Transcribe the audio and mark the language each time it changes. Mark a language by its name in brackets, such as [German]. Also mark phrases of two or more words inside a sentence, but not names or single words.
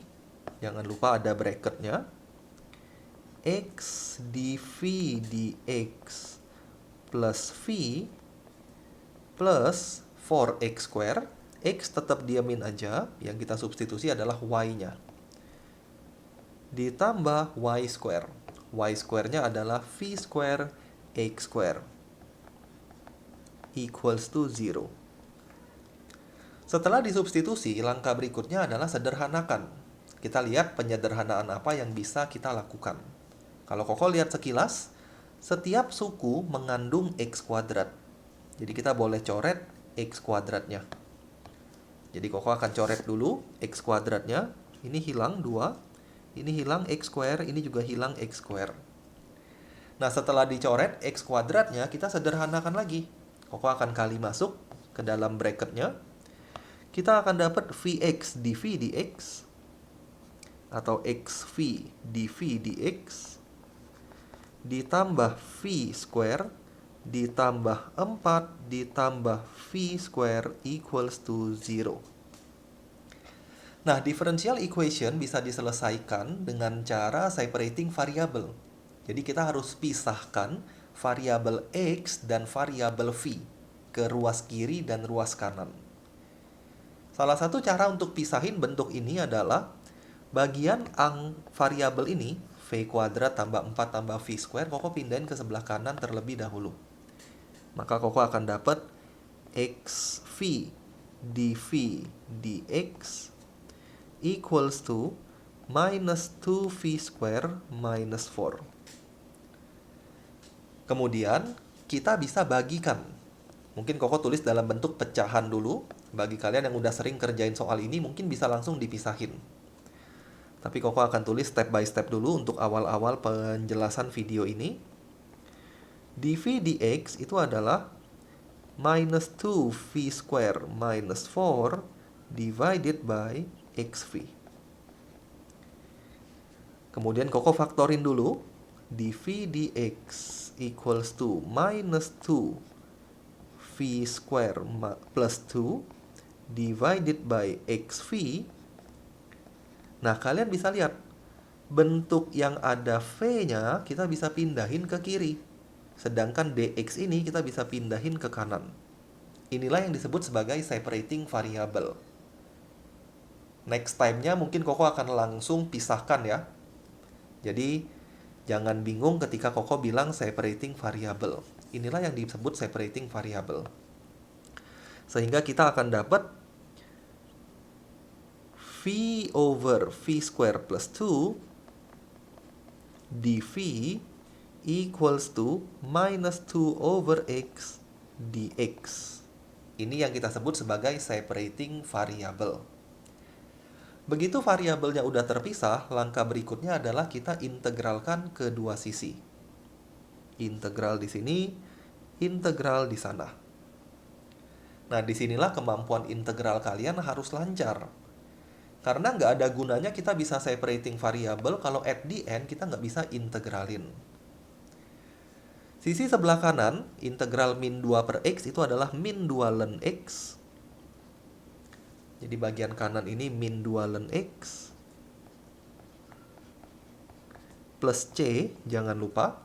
[Indonesian] Jangan lupa ada bracketnya. [English] X dv dx plus V plus 4x square. [Indonesian] X tetap diamin aja, yang kita substitusi adalah Y-nya. Ditambah [English] Y square. [Indonesian] Y square-nya adalah [English] V square X square equals to 0. [Indonesian] Setelah disubstitusi, langkah berikutnya adalah sederhanakan. Kita lihat penyederhanaan apa yang bisa kita lakukan. Kalau Koko lihat sekilas, setiap suku mengandung X kuadrat. Jadi kita boleh coret X kuadratnya. Jadi Koko akan coret dulu X kuadratnya. Ini hilang 2. Ini hilang [English] X square, [Indonesian] ini juga hilang [English] X square. [Indonesian] Nah, setelah dicoret X kuadratnya, kita sederhanakan lagi. Koko akan kali masuk ke dalam bracketnya. Kita akan dapat Vx dv dx atau xv dv dx ditambah [English] V square [Indonesian] ditambah 4 ditambah [English] V square equals to 0. [Indonesian] Nah, [English] differential equation [Indonesian] bisa diselesaikan dengan cara [English] separating variable. [Indonesian] Jadi kita harus pisahkan variabel X dan variabel V ke ruas kiri dan ruas kanan. Salah satu cara untuk pisahin bentuk ini adalah bagian variabel ini, V kuadrat tambah 4 tambah [English] V square, [Indonesian] Koko pindahin ke sebelah kanan terlebih dahulu. Maka Koko akan dapat XV dV dx [English] equals to minus 2V square minus 4. [Indonesian] Kemudian kita bisa bagikan. Mungkin Koko tulis dalam bentuk pecahan dulu. Bagi kalian yang udah sering kerjain soal ini, mungkin bisa langsung dipisahin. Tapi Koko akan tulis [English] step by step [Indonesian] dulu untuk awal-awal penjelasan video ini. [English] dv dx [Indonesian] itu adalah [English] minus 2v square minus 4 divided by xv. [Indonesian] Kemudian Koko faktorin dulu. [English] dv dx equals to minus 2v square plus 2 divided by xv. [Indonesian] Nah, kalian bisa lihat bentuk yang ada v-nya kita bisa pindahin ke kiri. Sedangkan dx ini kita bisa pindahin ke kanan. Inilah yang disebut sebagai [English] separating variable. Next time- [Indonesian] nya mungkin Koko akan langsung pisahkan ya. Jadi, jangan bingung ketika Koko bilang [English] separating variable. [Indonesian] Inilah yang disebut [English] separating variable. [Indonesian] Sehingga kita akan dapat [English] v over v square plus 2 dv equals to minus 2 over x dx. [Indonesian] Ini yang kita sebut sebagai [English] separating variable. [Indonesian] Begitu variabelnya udah terpisah, langkah berikutnya adalah kita integralkan kedua sisi. Integral di sini, integral di sana. Nah, disinilah kemampuan integral kalian harus lancar. Karena nggak ada gunanya kita bisa [English] separating variable [Indonesian] kalau [English] at the end [Indonesian] kita nggak bisa integralin. Sisi sebelah kanan, integral min 2 per x itu adalah min 2 ln x. Jadi bagian kanan ini min 2 ln x. Plus c, jangan lupa.